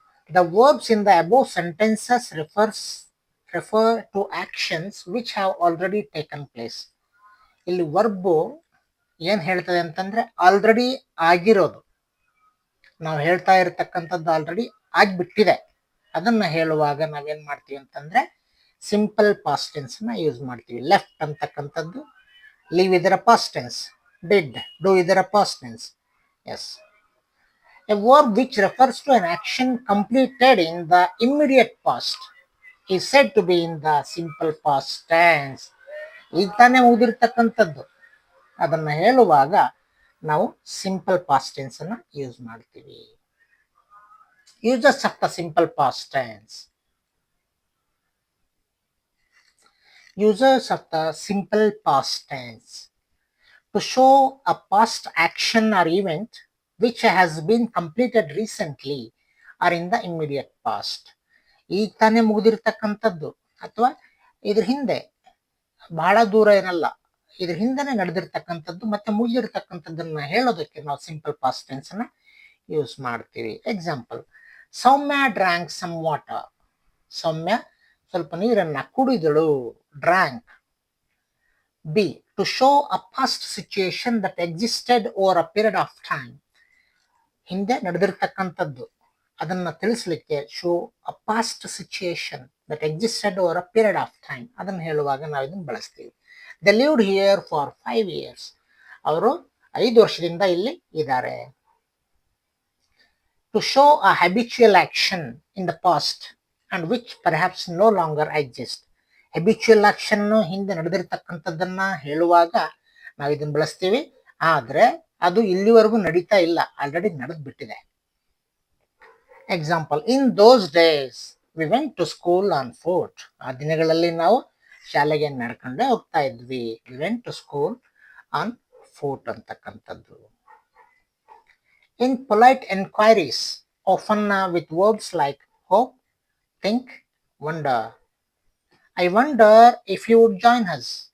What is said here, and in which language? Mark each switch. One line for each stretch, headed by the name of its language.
English: The verbs in the above sentences refer to actions which have already taken place.
Kannada: ಇಲ್ಲಿ verb ಏನ್ ಹೇಳ್ತದೆ ಅಂತಂದ್ರೆ already ಆಗಿರೋದು, ನಾವು ಹೇಳ್ತಾ ಇರತಕ್ಕಂಥದ್ದು ಆಲ್ರೆಡಿ ಆಗ್ಬಿಟ್ಟಿದೆ. ಅದನ್ನ ಹೇಳುವಾಗ ನಾವೇನ್ ಮಾಡ್ತೀವಿ ಅಂತಂದ್ರೆ ಸಿಂಪಲ್ ಪಾಸ್ಟ್ ಟೆನ್ಸ್ ನ ಯೂಸ್ ಮಾಡ್ತೀವಿ. ಲೆಫ್ಟ್ ಅಂತಕ್ಕಂಥದ್ದು ಲೀವ್ ಇದರ ಪಾಸ್ಟ್ ಟೆನ್ಸ್, ಡಿಡ್ ಡೂ ಇದರ past tense.
English: Yes, a verb which refers to an action completed in the immediate past is said to be in the simple past tense.
Kannada: ಈಗ ತಾನೇ ಮುಗಿದಿರ್ತಕ್ಕಂಥದ್ದು, ಅದನ್ನ ಹೇಳುವಾಗ ನಾವು simple past tense ಅನ್ನ use ಮಾಡ್ತೀವಿ.
English: Uses of the simple past tense. Uses of the simple past tense. To show a past action or event which has been completed recently or in the immediate past.
Kannada: ಈಗ ತಾನೇ ಮುಗಿದಿರ್ತಕ್ಕಂಥದ್ದು ಅಥವಾ ಇದ್ರ ಹಿಂದೆ, ಬಹಳ ದೂರ ಏನಲ್ಲ, ಇದ್ರ ಹಿಂದೆನೆ ನಡೆದಿರ್ತಕ್ಕಂಥದ್ದು ಮತ್ತೆ ಮುಗಿದಿರ್ತಕ್ಕಂಥದ್ದನ್ನ ಹೇಳೋದಕ್ಕೆ ನಾವು ಸಿಂಪಲ್ ಪಾಸ್ಟ್ ಟೆನ್ಸ್ ಅನ್ನ ಯೂಸ್ ಮಾಡ್ತೀವಿ.
English: Example, Soumya drank some water.
Kannada: ಸೌಮ್ಯ ಸ್ವಲ್ಪ ನೀರನ್ನ ಕುಡಿದಳು.
English: Drank. B, to show a past situation that existed over a period of time.
Kannada: ಹಿಂದೆ ನಡೆದಿರ್ತಕ್ಕಂಥದ್ದು ಅದನ್ನ ತಿಳಿಸ್ಲಿಕ್ಕೆ
English: show a past situation that existed over a period of time,
Kannada: ಅದನ್ನ ಹೇಳುವಾಗ ನಾವು ಇದನ್ನ ಬಳಸ್ತೀವಿ.
English: They lived here for 5 years.
Kannada: ಅವರು 5 ವರ್ಷದಿಂದ ಇಲ್ಲಿ ಇದ್ದಾರೆ.
English: To show a habitual action in the past and which perhaps no longer exist.
Kannada: Habitual action ಹಿಂದೆ ನಡೆದಿರ್ತಕ್ಕಂಥದ್ದನ್ನ ಹೇಳುವಾಗ ನಾವು ಇದನ್ನ ಬಳಸ್ತೀವಿ, ಆದ್ರೆ ಅದು ಇಲ್ಲಿವರೆಗೂ ನಡೀತಾ ಇಲ್ಲ, ಆಲ್ರೆಡಿ ನಡೆದ್ ಬಿಟ್ಟಿದೆ.
English: Example, in those days we went to school on foot.
Kannada: ಆ ದಿನಗಳಲ್ಲಿ ನಾವು ಶಾಲೆಗೆ ನಡ್ಕೊಂಡೇ ಹೋಗ್ತಾ ಇದ್ವಿ.
English: We went to school on foot ಅಂತಕ್ಕಂಥದ್ದು. In polite enquiries often with verbs like hope, think, wonder. I wonder if you would join us.